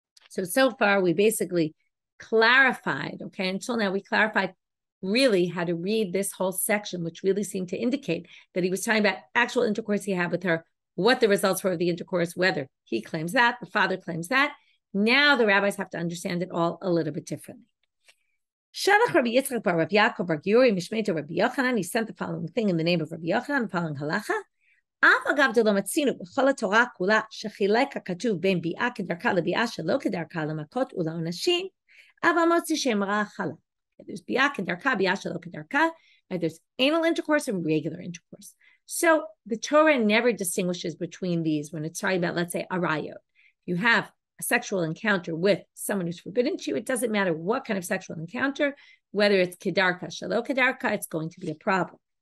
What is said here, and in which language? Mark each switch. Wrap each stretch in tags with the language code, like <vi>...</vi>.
<en>So far we basically clarified, okay, until now we clarified really how to read this whole section, which really seemed to indicate that he was talking about actual intercourse he had with her, what the results were of the intercourse, whether he claims that, the father claims that. Now the rabbis have to understand it all a little bit differently.</en> <arc>Shalach Rabbi Yitzchak bar Rav Yaakov bar Giuri mishmei Rabbi Yochanan.</arc> <en>He sent the following thing in the name of Rabbi Yochanan, the following halacha.</en> <he>אף אגב דלא מצינו בכל התורה כולה שחילק הכתוב בין ביאה כדרכה לביאה שלא כדרכה למכות ולעונשים, אבל מוציא שם רע חלה.</he> <en>There's biah kedarka, biah shelo kedarka. Right? There's anal intercourse and regular intercourse. So the Torah never distinguishes between these when it's talking about, let's say, arayot. You have a sexual encounter with someone who's forbidden to you. It doesn't matter what kind of sexual encounter, whether it's kedarka, shelo kedarka, it's going to be a problem.</en>